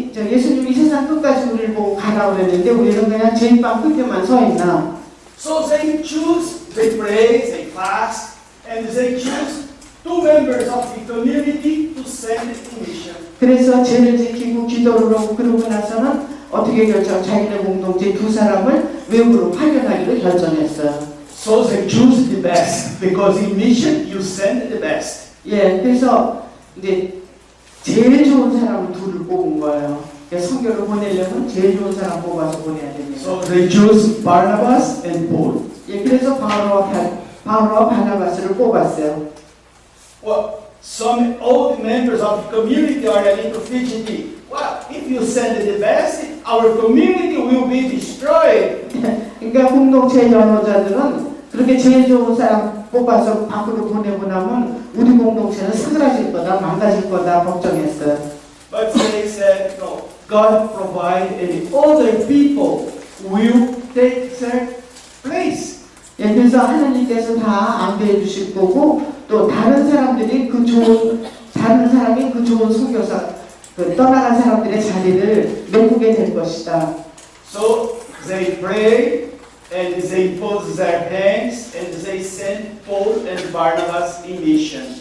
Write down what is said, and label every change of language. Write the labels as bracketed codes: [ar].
[ko] 예수님이 이 세상 끝까지 우리를 보고 가라고 그랬는데 우리는 그냥 제일방 끝에만 서 있나? [en] So they choose, they pray, they fast, and they choose two members of the community to send in mission. [ko] 그래서 죄를 지키고 기도를 하고 그러고 나서는 어떻게 자기네 공동체 두 사람을 외부로 파견하기로 결정했어요. [en] So they choose the best, because in mission you send the best. [ko] 예, 그래서 이제 제일 좋은 사람을 둘을 뽑은 거예요. 선교를 보내려면 제일 좋은 사람 뽑아서 보내야 됩니다. [en] So they choose Barnabas and Paul. [ko] 예, 그래서 바울과 바나바스를 뽑았어요. [en] Well, some old members of the community are a little fidgety. Well, if you send the best, our community will be destroyed. [ko] 그러니까 공동체 연호자들은 그렇게 제일 좋은 사람 뽑아서 밖으로 보내고 나면 우리 공동체는 사그라질 거다, 망가질 거다 걱정했어요. [en] But they said, no, God provide and other people will take their place. [ko] 예, 그래서 하나님께서 다 안배해 주실 거고 또 다른 사람이 그 좋은 선교사 떠나간 사람들의 자리를 메꾸게 될 것이다. [en] So they pray and they pose their hands and they send Paul and Barnabas in mission.